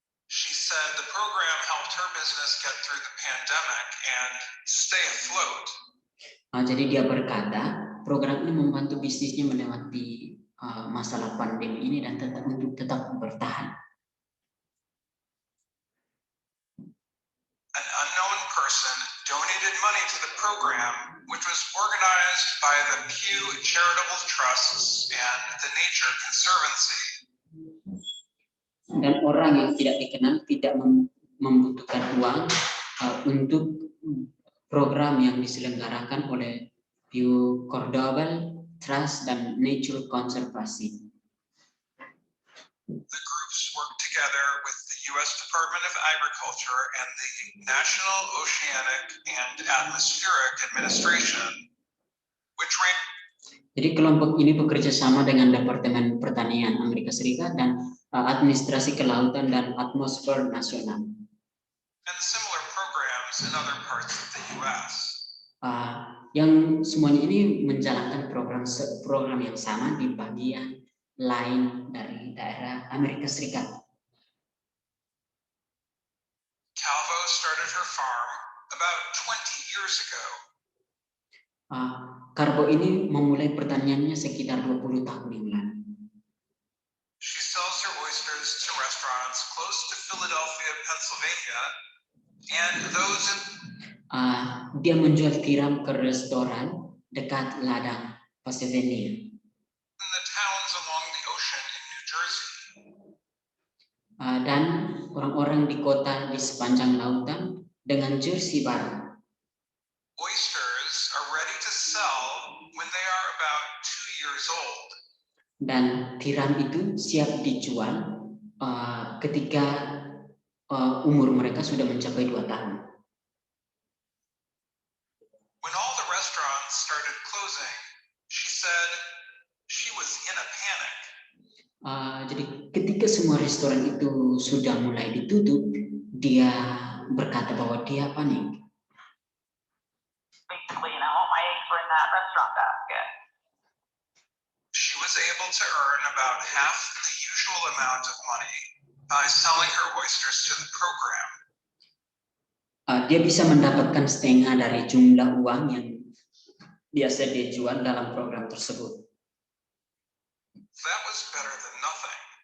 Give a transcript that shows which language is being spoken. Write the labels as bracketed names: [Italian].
[English] She said the program helped her business get through the pandemic and stay afloat. [Indonesian] Jadi dia berkata, program ini membantu bisnisnya melewati masalah pandemi ini dan tetap bertahan. [English] An unknown person donated money to the program, which was organized by the Pew Charitable Trusts and the Nature Conservancy. [Indonesian] Dan orang yang tidak dikenal tidak membutuhkan uang untuk program yang diselenggarakan oleh Pew Charitable Trust dan Nature Conservancy. [English] The groups work together with the U.S. Department of Agriculture and the National Oceanic and Atmospheric Administration, which ran. [Indonesian] Jadi kelompok ini bekerja sama dengan Departemen Pertanian Amerika Serikat dan Administrasi Kelautan dan Atmosfer Nasional. [English] And similar programs in other parts of the U.S. [Indonesian] Yang semuanya ini menjalankan program yang sama di bagian lain dari daerah Amerika Serikat. [English] Calvo started her farm about 20 years ago. [Indonesian] Karbo ini memulai pertaniannya sekitar 20 tahun yang lalu. [English] She sells her oysters to restaurants close to Philadelphia, Pennsylvania, and those in [Indonesian] Dia menjual tiram ke restoran dekat ladang Pennsylvania. [English] the towns along the ocean in New Jersey. [Indonesian] Dan orang-orang di kota di sepanjang lautan dengan Jersey baru. [English] Oysters are ready to sell when they are about 2 years old. [Indonesian] Dan tiram itu siap dijual ketika umur mereka sudah mencapai 2 tahun. [English] When all the restaurants started closing, she said she was in a panic. [Indonesian] Jadi ketika semua restoran itu sudah mulai ditutup, dia berkata bahwa dia panik. [English] Basically, all my eggs were in that restaurant basket. She was able to earn about half the usual amount of money by selling her oysters to the program. [Indonesian] Dia bisa mendapatkan setengah dari jumlah uang yang biasa dia jual dalam program tersebut. [English] That was better than nothing.